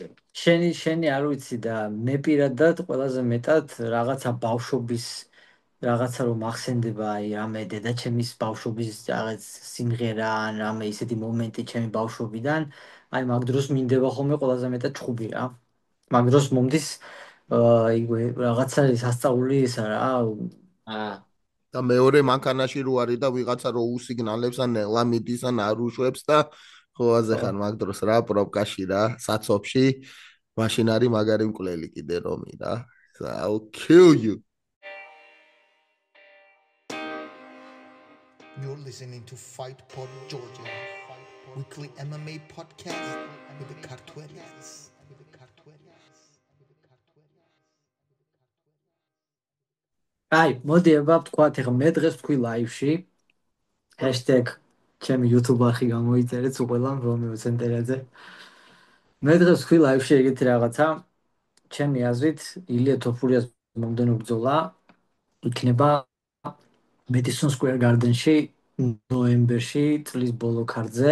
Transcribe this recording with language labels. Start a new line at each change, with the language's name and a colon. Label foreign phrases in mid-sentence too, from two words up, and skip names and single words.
Georgian: შენი არ ვიცი და მე პირადად ყველაზე მეტად რაღაცა ბავშვობის რაღაცა რომ ახსენდება აი რამე დედაჩემის ბავშვობის რაღაც სიმღერა ან რამე ისეთი მომენტი ჩემი ბავშვობიდან აი მაგ დროს მინდება ხოლმე ყველაზე მეტად ჩხუბი რა მაგ დროს მომდის იგივე რაღაცა სასწაული ისა რა და მეორე მანქანაში რო არის და ვიღაცა რო უსიგნალებს ან ნელა მიდის ან არ უშვებს და ხოაზე ხარ მაგ დროს რა პრობკაში რა საცობში მაშინ არის მაგარი მკვლელი კიდე რომი რა
English: I'll kill you You're listening to Fight Pod Georgia. weekly MMA podcast with the Kartvelians.
Georgian: აი, მოდი აბა ვთქვათ, ეხლა მე დღეს ვთქვი ლაივში #ჩემი YouTube არხი გამოიწერეთ უყველამ რომეო ცენტერაძე. მე დღეს ვთქვი ლაივში ეგეთი რაღაცა, ჩემი აზრით, ილია თოფურიას მომდენო ბრძოლა იქნება Madison Square Garden-ში ნოემბერში წლის ბოლო ქარtზე.